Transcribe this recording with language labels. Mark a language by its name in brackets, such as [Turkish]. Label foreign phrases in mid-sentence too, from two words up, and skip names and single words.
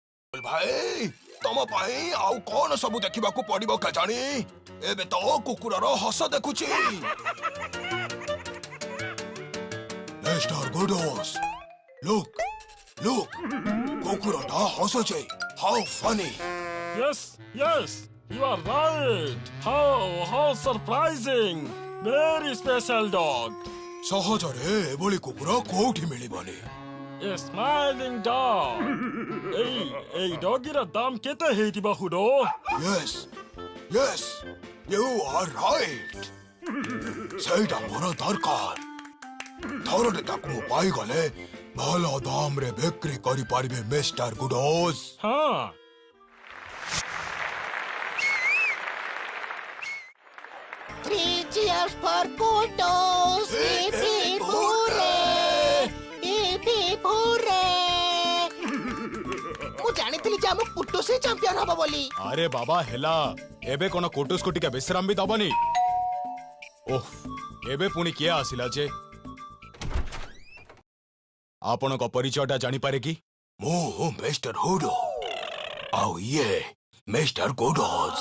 [Odia] ଭାଇ ତମ ପାଇଁ ଆଉ କଣ ସବୁ ଦେଖିବାକୁ ପଡିବ କେଜାଣି ଏବେ ତ କୁକୁରର ହସ ଦେଖୁଛି ମିଷ୍ଟର ଗୁଡୋସ୍ [English] look look [Odia] କୁକୁରଟା ହସୁଛି [English] how funny Yes, yes, you are right. How surprising. Very special dog. [Odia] ସହଜରେ ଏଭଳି କୁକୁର କୋଉଠି ମିଳିବନି [English] A smiling dog. [Odia] ଏଇ ଡଗିର ଦାମ କେତେ ହେଇଥିବ ହୁଡୋ? [English] Yes, yes, you are right. [Odia] ସେଇଟା ମୋର ଦରକାର ଥରଟେ ତାକୁ ମୁଁ ପାଇଗଲେ ଭଲ ଦାମରେ ବିକ୍ରି କରିପାରିବେ ମିଷ୍ଟର ଗୁଡୋସ୍ Huh. [English] Three cheers for Kudos! Hip hip hooray! Hip hip hooray! [Odia] ମୁଁ ଜାଣିଥିଲି ଯେ ଆମ କୁଟୁସ୍ ହିଁ ଚାମ୍ପିୟନ ହବ ବୋଲି। ଆରେ ବାବା ହେଲା ଏବେ କଣ କୋଟୁସକୁ ଟିକେ ବିଶ୍ରାମ ବି ଦବନି ଓହ ଏବେ ପୁଣି କିଏ ଆସିଲା ଯେ ଆପଣଙ୍କ ପରିଚୟଟା ଜାଣିପାରେ କି ମୁଁ ମିଷ୍ଟର ହୁଡୋ ଆଉ ଇଏ ମିଷ୍ଟର ଗୁଡୋସ୍